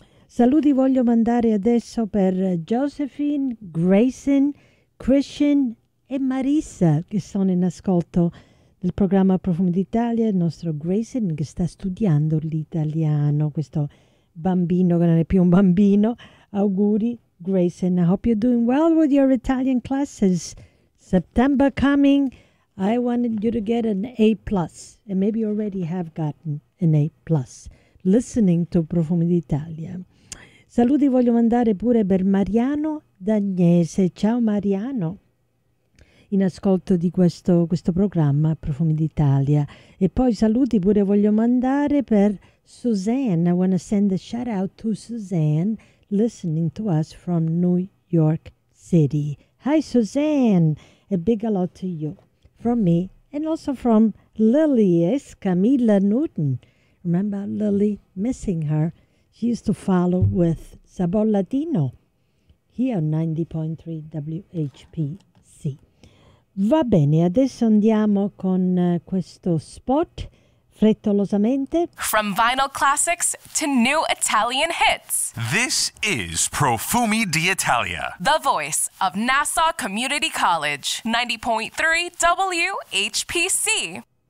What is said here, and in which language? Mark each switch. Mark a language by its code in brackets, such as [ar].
[it] Saluti voglio mandare adesso per Josephine, Grayson, Christian e Marissa che sono in ascolto del programma Profumi d'Italia, il nostro Grayson che sta studiando l'italiano, questo bambino che non è più un bambino. Auguri, Grayson. [en] I hope you're doing well with your Italian classes. September coming. I wanted you to get an A plus, and maybe you already have gotten an A plus listening to Profumi d'Italia. [it] Saluti voglio mandare pure per Mariano D'Agnese. Ciao Mariano, in ascolto di questo programma Profumi d'Italia. E poi saluti pure voglio mandare per Suzanne. [en] I want to send a shout out to Suzanne listening to us from New York City. Hi Suzanne, a big hello to you from me and also from Lily Camilla Newton. Remember Lily? Missing her. She used to follow with Sabor Latino here on 90.3 WHP. [it] Va bene, adesso andiamo con questo spot frettolosamente. [en] From vinyl classics to new Italian hits. This is Profumi d'Italia. The voice of Nassau Community College, 90.3 WHPC.